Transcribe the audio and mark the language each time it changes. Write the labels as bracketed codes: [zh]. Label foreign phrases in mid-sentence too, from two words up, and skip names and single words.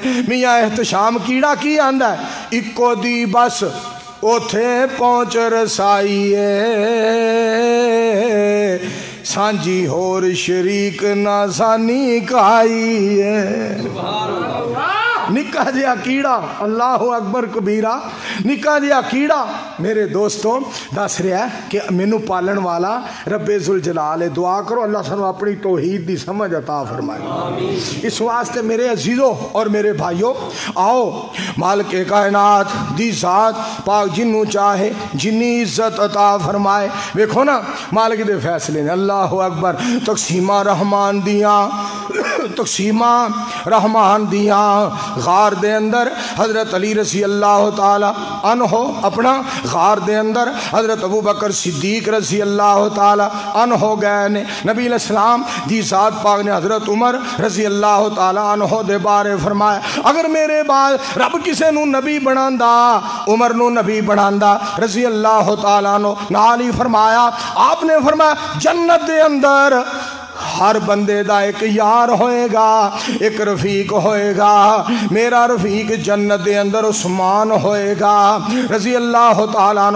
[pa] میاں احتشام کیڑا کی آندا ہے اکو دی بس اوتھے پہنچ رسائیے سانجی ہور شریک نہ سانی کھائیے. نکا جیا کیڑا [ar] اللہ اکبر کبیرہ [pa] نکا جیا کیڑا میرے دوستوں دس رہا ہے کہ مینو پالن والا رب ذوالجلال ہے. دعا کرو اللہ سانو اپنی توحید دی سمجھ عطا فرمائے. اس واسطے میرے عزیزوں اور میرے بھائیوں آؤ مالک کائنات دی ذات پاک جنوں چاہے جنی عزت عطا فرمائے. ویکھو نا مالک دے فیصلے نے [ar] اللہ اکبر. [pa] تقسیمہ رحمان دیاں تقسیمہ رحمان دیاں غار دے اندر حضرت علی [ar] رضی اللہ تعالی عنہ [pa] اپنا غار دے اندر حضرت ابو بکر صدیق [ar] رضی اللہ تعالی عنہ [pa] گئے نے. نبی [ar] علیہ السلام [pa] دی ذات پاک نے حضرت عمر [ar] رضی اللہ تعالی عنہ [pa] دے بارے فرمایا اگر میرے بعد رب کسے نو نبی بناندا عمر نو نبی بناندا رضی اللہ تعالی عنہ. نال ہی فرمایا آپ نے فرمایا جنت دے اندر ہر بندے دا ایک یار ہوئے گا ایک رفیق ہوئے گا. میرا رفیق جنت دے اندر عثمان ہوئے گا [ar] رضی اللہ تعالیٰ عنہ.